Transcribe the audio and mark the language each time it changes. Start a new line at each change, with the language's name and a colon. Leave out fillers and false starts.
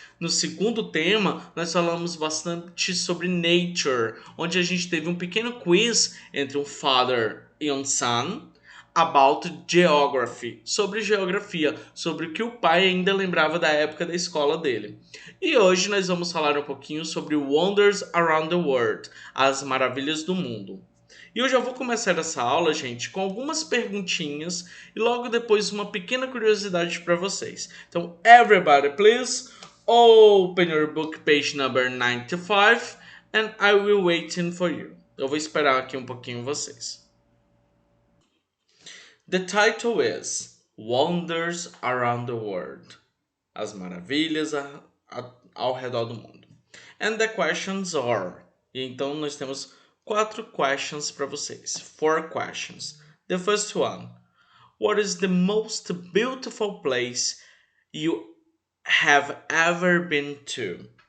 Portuguese: No segundo tema, nós falamos bastante sobre nature, onde a gente teve um pequeno quiz entre um father e um son
English: about geography,
Portuguese: sobre geografia, sobre o que o pai ainda lembrava da época da escola dele. E hoje nós vamos falar um pouquinho sobre Wonders Around the World, as maravilhas do mundo. E eu já vou começar essa aula, gente, com algumas perguntinhas e logo depois uma pequena curiosidade para vocês.
English: Então, everybody, please open your book page number 95 and I will waiting for you.
Portuguese: Eu vou esperar aqui um pouquinho vocês.
English: The title is Wonders Around the World.
Portuguese: As maravilhas ao redor do mundo.
English: And the questions are.
Portuguese: E então nós temos 4 questions para vocês.
English: 4 questions. The first one. What is the most beautiful place you have ever been to?